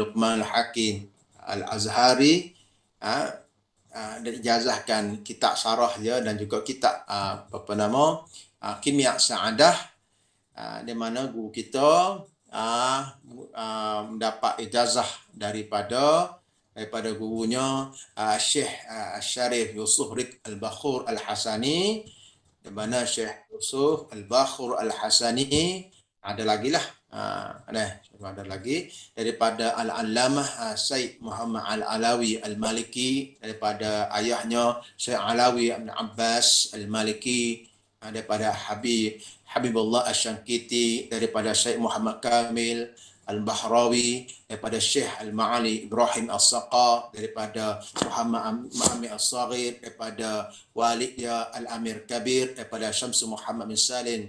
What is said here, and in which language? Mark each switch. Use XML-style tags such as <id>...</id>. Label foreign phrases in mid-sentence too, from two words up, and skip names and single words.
<ms>Luqman Al-Hakim Al-Azhari, dan ijazahkan kitab syarah dia dan juga kitab Kimia Sa'adah, di mana guru kita mendapat ijazah daripada gurunya Syekh Syarif Yusuf Rid Al-Bakhur Al-Hasani, di mana Syekh Yusuf Al-Bakhur Al-Hasani ada lagi lah, ada lagi daripada Al-Allamah Said Muhammad Al-Alawi Al-Maliki, daripada ayahnya Syekh Alawi Ibn Abbas Al-Maliki, daripada Habibullah Asy-Syankiti, daripada Syekh Muhammad Kamil Al-Bahrawi, daripada Syekh Al-Ma'ali Ibrahim As-Saqa, daripada Muhammad Ma'ami As-Saghir, daripada Walid dia Al-Amir Kabir, daripada Syamsu Muhammad bin Salim</ms>